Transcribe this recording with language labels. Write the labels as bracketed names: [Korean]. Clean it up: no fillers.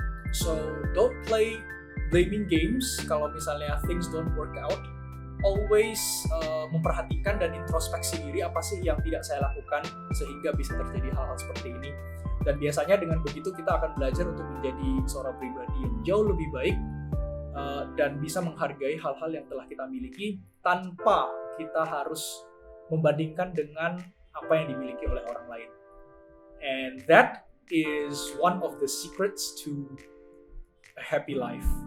[English] So don't play blaming games [Indonesian] kalau misalnya [English] things don't work out. Always [Indonesian] memperhatikan dan introspeksi diri, apa sih yang tidak saya lakukan sehingga bisa terjadi hal-hal seperti ini. Dan biasanya dengan begitu kita akan belajar untuk menjadi seorang pribadi yang jauh lebih baik dan bisa menghargai hal-hal yang telah kita miliki tanpa kita harus membandingkan dengan apa yang dimiliki oleh orang lain. [English] And that is one of the secrets to a happy life.